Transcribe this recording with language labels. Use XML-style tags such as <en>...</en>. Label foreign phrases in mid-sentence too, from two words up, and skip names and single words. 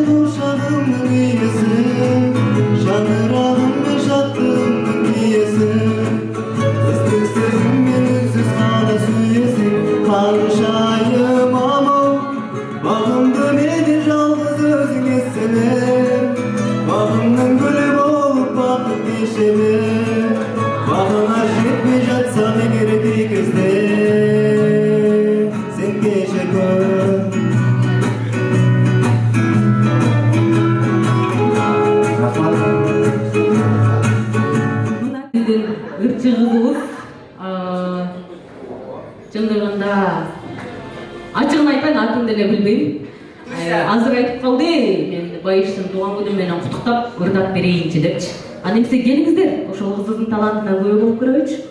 <kk>ошағымның иесі шаңырағыммен жаттығымның киесі ыстық сезіммен үнсіз ғана сүйесің қаншайым амал бағымды менен жалғыз өзіңе сенер бағымның гүлі болып бақыт кешемін бағыңа жетпей жатсам егер кей кезде сен кеше</kk> <ky>Біздің ырчы қызыбыз чындыгында ачыгын айтайын атымды эле билбейм. Азыр айтып калды, мен Байыштын тууган күнү менен куттуктап ырдап берейинчи депчи. Аны эмесе келиңиздер, ошол кыздын талантына күбө болуп көрөбүчү.</ky>